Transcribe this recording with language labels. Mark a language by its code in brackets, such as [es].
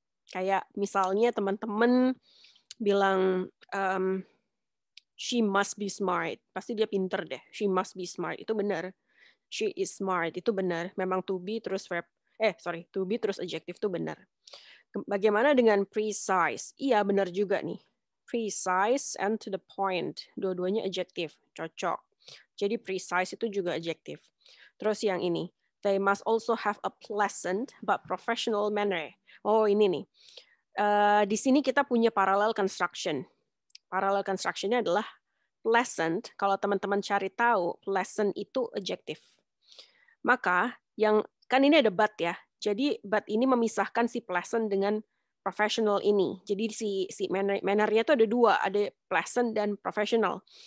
[id] Kayak misalnya teman-teman bilang, [en] she must be smart. [id] Pasti dia pinter deh. [en] She must be smart. [id] Itu benar. [en] She is smart. [id] Itu benar. Memang to be terus verb. To be terus adjektif itu benar. Bagaimana dengan precise? Iya, benar juga nih. [en] Precise and to the point. [id] Dua-duanya adjektif. Cocok. Jadi precise itu juga adjektif. Terus yang ini. [en] They must also have a pleasant but professional manner. [id] Oh, ini nih. Di sini kita punya parallel construction. Parallel construction-nya adalah pleasant. Kalau teman-teman cari tahu, pleasant itu adjektif. Maka, kan ini ada but ya. Jadi but ini memisahkan si pleasant dengan professional ini. Jadi si manner-nya itu ada dua, ada pleasant dan professional.